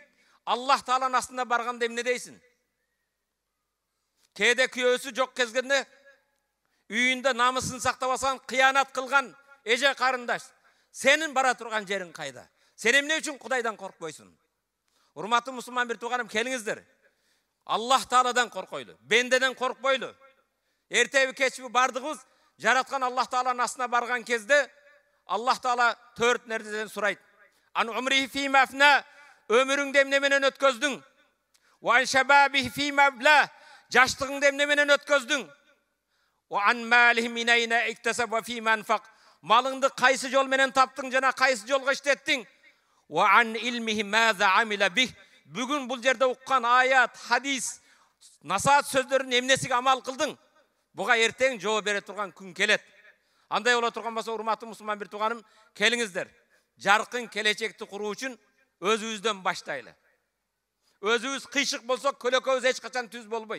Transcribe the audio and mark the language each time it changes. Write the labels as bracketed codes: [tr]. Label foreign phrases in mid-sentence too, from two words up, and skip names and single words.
[ky] Аллах Тааланын астына барганда эмне дейсиң? Кээде күйөөсү жок кезгенде үйүндө намысын сактабасан, кыянат кылган эже карындаш, сенин бара турган жериң кайда? Сен эмне үчүн Кудайдан коркпойсуң? Урматтуу мусулман бир тууганым, келиңиздер. Аллах Тааладан коркойлу, бендеден коркпойлу. Эртеби кечби бардыгыбыз жараткан Аллах Тааланын астына барган кезде Аллах Таала 4 нерседен сурайт. [ar] عن عمره فيما أفناه, [ky] өмүрүңдү эмне менен өткөздүң? [ar] وعن شبابه فيما أبلاه, жаштыгыңды эмне менен өткөздүң? وعن ماله من أين اكتسبه وفيما أنفقه, [ky] малыңды кайсы жол менен таптың жана кайсы жолго иштеттиң? [ar] وعن علمه ماذا عمل به, [ky] бүгүн бул жерде уккан аят, хадис, насаат сөздөрүн эмнесиге амал кылдың? Буга эртең жооп бере турган күн келет. Андай боло турган болсо, урматтуу мусулман бир тууганым, келиңиздер. Жаркын келечекти куруу үчүн өзүбүздөн баштайлы. Өзүбүз кыйшык болсок, көлөкөбүз эч качан түз болбойт.